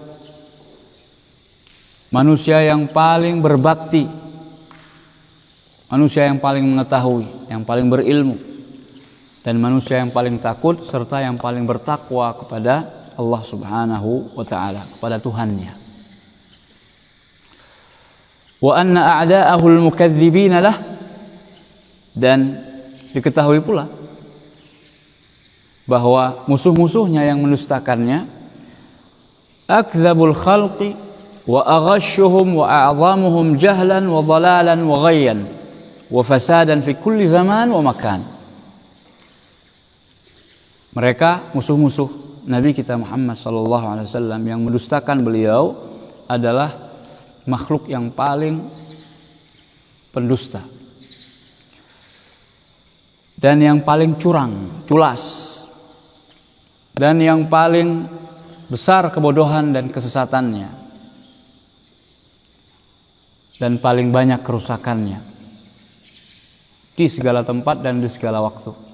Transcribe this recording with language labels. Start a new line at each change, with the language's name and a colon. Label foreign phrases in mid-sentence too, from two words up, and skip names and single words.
Indonesian: manusia yang paling berbakti, manusia yang paling mengetahui, yang paling berilmu, dan manusia yang paling takut serta yang paling bertakwa kepada Allah
Arabic: سبحانه وتعالى,
Indonesian: kepada Tuhannya.
Arabic: وأن أعداءه المكذبين له,
Indonesian: dan diketahui pula bahwa musuh-musuhnya yang mendustakannya
Arabic: أكذب الخلق وأغشهم وأعظمهم جهلا وضلالا وغيا وفسادا في كل زمان ومكان.
Indonesian: Mereka musuh-musuh Nabi kita Muhammad
Arabic: صلى الله عليه وسلم
Indonesian: yang mendustakan beliau adalah makhluk yang paling pendusta dan yang paling curang, culas, dan yang paling besar kebodohan dan kesesatannya, dan paling banyak kerusakannya di segala tempat dan di segala waktu.